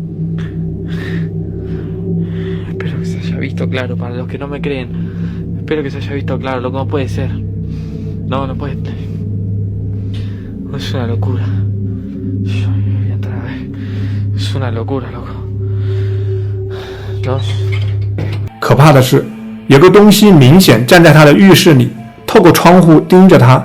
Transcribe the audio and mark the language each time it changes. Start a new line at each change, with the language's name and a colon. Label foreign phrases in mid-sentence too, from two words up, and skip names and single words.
Spanish: Espero que se haya visto claro, para los que no me creen. Espero que se haya visto claro, loco, no puede ser. No puede. Es una locura. Yo voy a entrar a ver. Es una locura, loco.
Chinese: 可怕的是，有个东西明显站在他的浴室里，透过窗户盯着他。